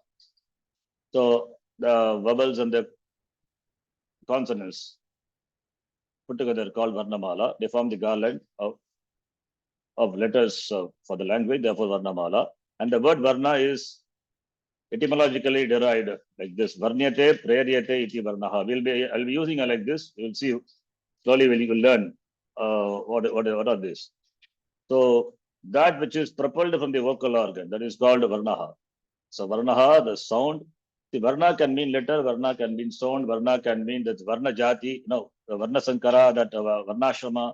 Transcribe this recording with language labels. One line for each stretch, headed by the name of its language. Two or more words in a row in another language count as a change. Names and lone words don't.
English: So the vowels and the consonants put together called Varnamala. They form the garland of letters for the language, therefore Varnamala. And the word Varna is etymologically derived like this.
Sanskrit: वर्ण्यते, प्रेर्यते इति वर्णः.
English: I'll be using it like this. You'll see slowly you will learn what are these. So that which is propelled from the vocal organ, that is called Varnaha. So Varnaha, the sound. The Varna can mean letter, Varna can mean sound, Varna can mean that
Sanskrit: वर्ण जाति,
English: the
Sanskrit: वर्ण संकर,
English: that Varnashrama.